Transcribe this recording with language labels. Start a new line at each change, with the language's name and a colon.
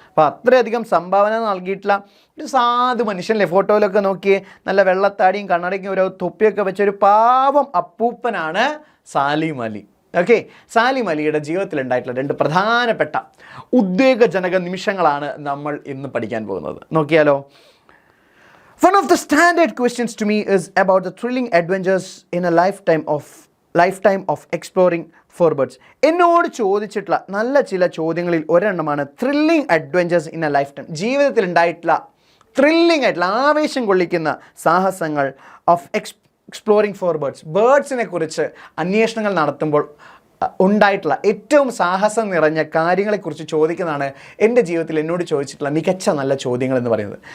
Malayalam: അപ്പോൾ അത്രയധികം സംഭാവന നൽകിയിട്ടുള്ള ഒരു സാധു മനുഷ്യനല്ലേ? ഫോട്ടോയിലൊക്കെ നോക്കിയേ, നല്ല വെള്ളത്താടിയും കണ്ണടയ്ക്കും ഒരു തൊപ്പിയൊക്കെ വെച്ച ഒരു പാവം അപ്പൂപ്പനാണ് സാലിം അലി. ഓക്കെ, സാലിം അലിയുടെ ജീവിതത്തിലുണ്ടായിട്ടുള്ള രണ്ട് പ്രധാനപ്പെട്ട ഉദ്വേഗജനക നിമിഷങ്ങളാണ് നമ്മൾ ഇന്ന് പഠിക്കാൻ പോകുന്നത്. നോക്കിയാലോ.
English: One of the standard questions to me is about the thrilling adventures in a lifetime of exploring for birds.
Malayalam: എന്നോട് ചോദിച്ചിട്ടുള്ള നല്ല ചില ചോദ്യങ്ങളിൽ ഒരെണ്ണമാണ്
English: Thrilling adventures in a lifetime.
Malayalam: ജീവിതത്തിൽ ഉണ്ടായിട്ടുള്ള ത്രില്ലിംഗ് ആയിട്ടുള്ള ആവേശം കൊള്ളിക്കുന്ന സാഹസങ്ങൾ ഓഫ്
English: exploring for
Malayalam: ബേർഡ്സിനെ കുറിച്ച് അന്വേഷണങ്ങൾ നടത്തുമ്പോൾ ഉണ്ടായിട്ടുള്ള ഏറ്റവും സാഹസം നിറഞ്ഞ കാര്യങ്ങളെക്കുറിച്ച് ചോദിക്കുന്നതാണ് എൻ്റെ ജീവിതത്തിൽ എന്നോട് ചോദിച്ചിട്ടുള്ള മികച്ച നല്ല ചോദ്യങ്ങൾ എന്ന് പറയുന്നത്.